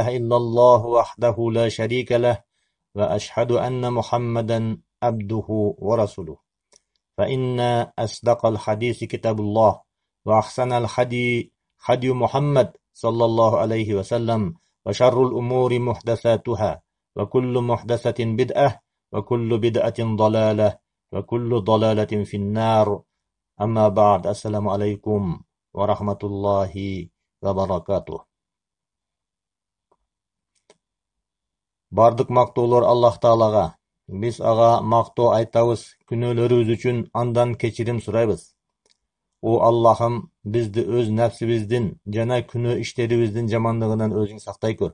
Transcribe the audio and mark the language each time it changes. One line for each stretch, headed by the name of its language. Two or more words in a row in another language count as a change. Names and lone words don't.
Arabic: إلا الله وحده لا شريك له وأشهد أن محمدا عبده ورسوله فإن أصدق الحديث كتاب الله وأحسن الحدي حدي محمد صلى الله عليه وسلم وشر الأمور محدثاتها وكل محدثة بدعة وكل بدعة ضلالة وكل ضلالة في النار أما بعد السلام عليكم ورحمة الله وبركاته.
Kyrgyz: Бардык мактоолор Аллах Таалага. Биз ага мактоо айтабыз, күнөөлөрүбүз үчүн андан кечирим сурайбыз. О Аллахым, бизди өз нәпсибиздин жана күнөө иштерибиздин жамандыгынан өзүң сактай көр.